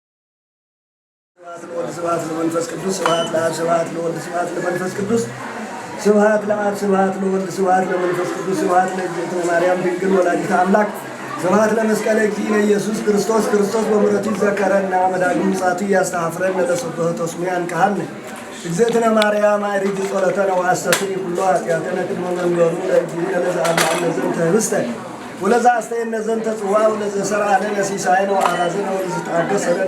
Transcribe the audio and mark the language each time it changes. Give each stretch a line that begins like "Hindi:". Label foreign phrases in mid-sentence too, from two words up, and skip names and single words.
Geez: ስብሐት ለመንፈስ ቅዱስ ስብሐት ለአብ ስብሐት ለወልድ ስብሐት ለመንፈስ ቅዱስ ስብሐት ለአብ ስብሐት ለወልድ ስብሐት ለመንፈስ ቅዱስ ስብሐት ለእግዝእትነ ማርያም ድንግል ወላዲተ አምላክ ስብሐት ለመስቀለ እግዚእነ ኢየሱስ ክርስቶስ ክርስቶስ በምሕረቱ ይዘከረና መዳግም ምጽአቱ ያስተሐፍረን ለስብሐተ ስሙ ያንቃሃን እግዝእትነ ማርያም አይርጅ ጸሎተነ ወአስተስሪ ኩሎ ኃጢአተነ ቅድመ መንበሩ ለእግዚእነ ለዘአምነ ዘንተ ህብስተ ወለዛ አስተየነ ዘንተ ጽዋ ወለዘ ሠርዐ ለነ ሲሳየነ ወአራዘነ ወለዘ ተአገሠ ለነ